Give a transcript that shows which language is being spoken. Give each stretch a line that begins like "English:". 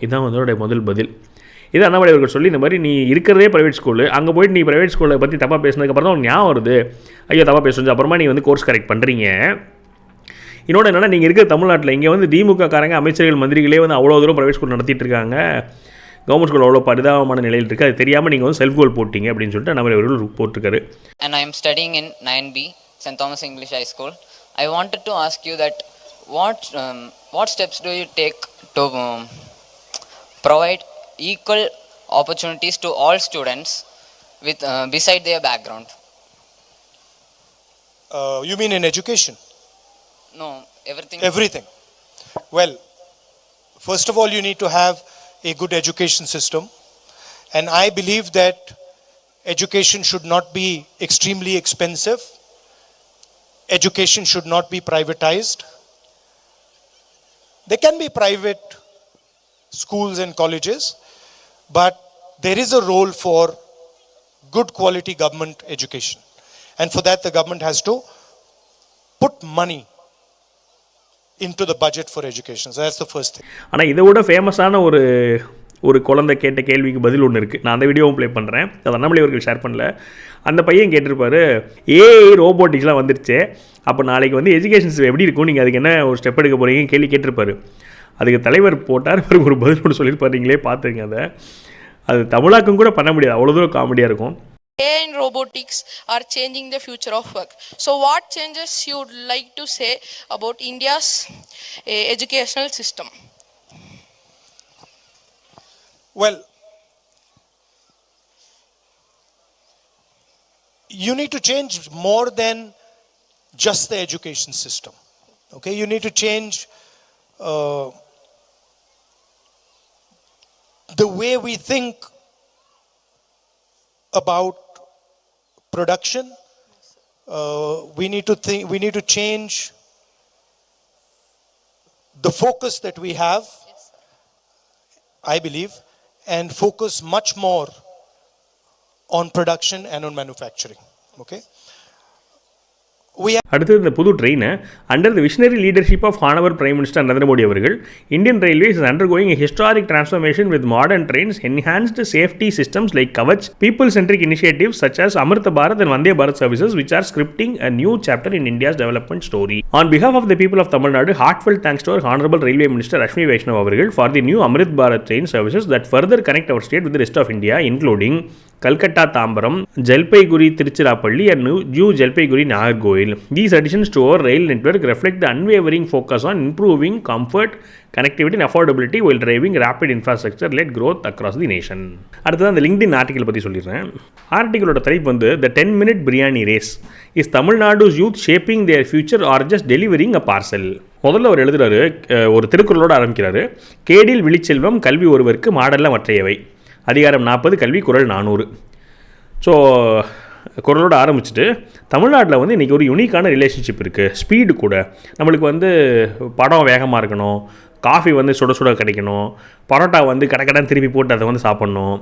Tamil: இதுதான் வந்து முதல் பதில். இது அண்ணாமலை அவர்கள் சொல்லி இந்த மாதிரி நீ இருக்கிறதே ப்ரைவேட் ஸ்கூலு, அங்கே போய்ட்டு நீ ப்ரைவேட் ஸ்கூலை பற்றி தப்பாக பேசினதுக்கப்புறம் தான் உனக்கு ஞாபகம் வருது, ஐயோ தப்பாக பேசுச்சு, அப்புறமா நீ வந்து கோர்ஸ் கரெக்ட் பண்ணுறீங்க. இன்னொன்று என்னென்னா, நீங்கள் இருக்கிற தமிழ்நாட்டில் இங்கே வந்து திமுக காரங்க அமைச்சர்கள் மந்திரிகளே வந்து அவ்வளோ தூரம் ப்ரைவேட் ஸ்கூல் நடத்திட்டு இருக்காங்க, கவர்மெண்ட் ஸ்கூல் அவ்வளோ பரிதாபமான நிலையில் இருக்குது, அது தெரியாமல் நீங்கள் வந்து செல்ஃப் கோல் போட்டிங்க அப்படின்னு சொல்லிட்டு அண்ணாமலை அவர்கள் போட்டிருக்காரு.
English: And I am studying in 9B St. Thomas English High School. I wanted to ask you that what steps do you take to provide equal opportunities to all students with beside their background? You mean in education? No, everything. Everything. Well, first of all, you need to have a good education system, and I believe that education should not be extremely expensive. Education should not be privatized. There can be private schools and colleges, but there is a role for good quality government education, and for that the government has to put money into the budget for education. So that's the first thing.
Tamil: ஆனால் இதை விட ஃபேமஸான ஒரு குழந்தை கேட்ட கேள்விக்கு பதில் ஒன்று இருக்குது. நான் அந்த வீடியோவும் ப்ளே பண்ணுறேன், அது அண்ணாமலை அவர்கள் ஷேர் பண்ணல. அந்த பையன் கேட்டிருப்பார், ஏஐ ரோபோட்டிக்ஸ்லாம் வந்துருச்சு, அப்போ நாளைக்கு வந்து எஜுகேஷன் சிஸ்டம் எப்படி இருக்கும், நீங்கள் அதுக்கு என்ன ஒரு ஸ்டெப் எடுக்க போகிறீங்கன்னு கேள்வி கேட்டிருப்பார். அதுக்கு தலைவர் போட்டார், ஒரு பதில் ஒன்று சொல்லியிருப்பார், நீங்களே பார்த்துருங்க. அதை அது தமிழாக்கம் கூட பண்ண முடியாது, அவ்வளோ தூரம் காமெடியாக இருக்கும்.
English: AI and robotics are changing the future of work. So what changes you would like to say about India's educational system? Well, you need to change more than just the education system. Okay, you need to change the way we think about production. We need to change the focus that we have, I believe, and focus much more on production and on manufacturing. Okay.
Tamil: அடுத்தது இந்த புது ட்ரெயினை
English: Under the visionary leadership of honourable prime minister Narendra Modi அவர்கள் Indian railways is undergoing a historic transformation with modern trains enhanced safety systems like Kavach people centric initiatives such as Amrit Bharat and Vande Bharat services which are scripting a new chapter in India's development story. On behalf of the people of Tamil Nadu, heartfelt thanks to our Honorable Railway Minister Ashwini Vaishnav அவர்கள் for the new Amrit Bharat train services that further connect our state with the rest of India, including Kolkata Tambaram, Jalpaiguri Tiruchirappalli and New Jalpaiguri Nagarkoil. These additions to our rail network reflect the unwavering focus on improving comfort, connectivity and affordability while driving rapid infrastructure-led growth across the nation.
Tamil: அடுத்தது அந்த LinkedIn article பற்றி சொல்லிடுறேன். ஆர்டிக்கலோட தலைப்பு வந்து
English: The 10-minute Biryani Race. Is Tamil Nadu's youth shaping their future or just delivering a parcel?
Tamil: முதல்ல அவர் எழுதுறாரு, ஒரு திருக்குறளோடு ஆரம்பிக்கிறாரு. கேடில் விழிச்செல்வம் கல்வி ஒருவருக்கு மாடெல்லாம் மற்றையவை. அதிகாரம் 40, கல்வி குறள் 400. ஸோ குறளோடு ஆரம்பிச்சுட்டு தமிழ்நாட்டில் வந்து இன்றைக்கி ஒரு யூனிக்கான ரிலேஷன்ஷிப் இருக்குது. ஸ்பீடு கூட நம்மளுக்கு வந்து படம் வேகமாக இருக்கணும், காஃபி வந்து சுட சுட கிடைக்கணும், பரோட்டா வந்து கடைக்கடன் திருப்பி போட்டு அதை வந்து சாப்பிட்ணும்.